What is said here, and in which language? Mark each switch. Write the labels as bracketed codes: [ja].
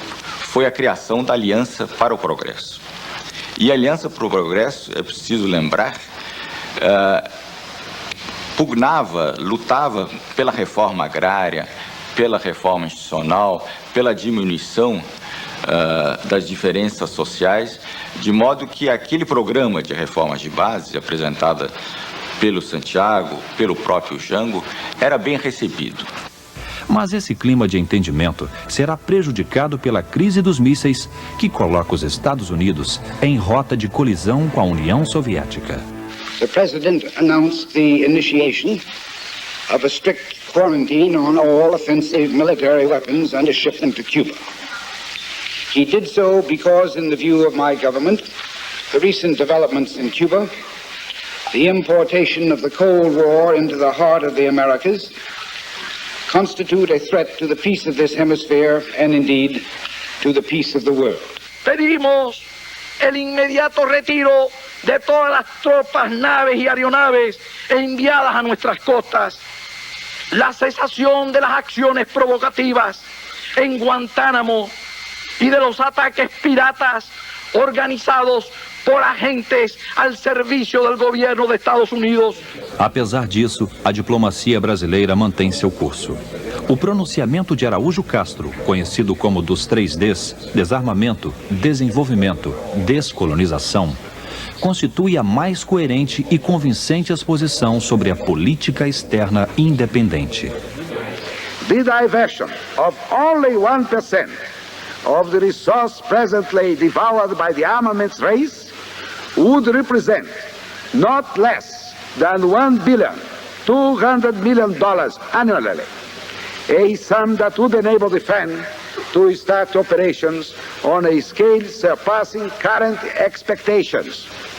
[pt] Foi a criação da Aliança para o Progresso. E a Aliança para o Progresso, é preciso lembrar, pugnava, lutava pela reforma agrária, pela reforma institucional, pela diminuição das diferenças sociais, de modo que aquele programa de reformas de base, apresentada pelo Santiago, pelo próprio Jango, era bem recebido. Mas esse clima de entendimento será prejudicado pela crise dos mísseis, que coloca os Estados Unidos em rota de colisão com a União Soviética. [en] The President announced the initiation of a strict quarantine on all offensive military weapons and a shipment to Cuba. He did so because, in the view of my government, the recent developments in Cuba, the importation of the Cold War into the heart of the Americas, constitute a threat to the peace of this hemisphere and, indeed, to the peace of the world. [es] Pedimos el inmediato retiro de todas las tropas, naves y aeronaves enviadas a nuestras costas, la cesación de las acciones provocativas en Guantánamo y de los ataques piratas organizados por agentes al servicio del gobierno de Estados Unidos. [pt] Apesar disso, a diplomacia brasileira mantém seu curso. O pronunciamento de Araújo Castro, conhecido como dos 3Ds, desarmamento, desenvolvimento, descolonização, constitui a mais coerente e convincente exposição sobre a política externa independente. [en] The diversion of only 1% of the resource presently devoured by the armaments race would represent not less than $1.2 billion annually, a sum that would enable the Fund to start operations on a scale surpassing current expectations.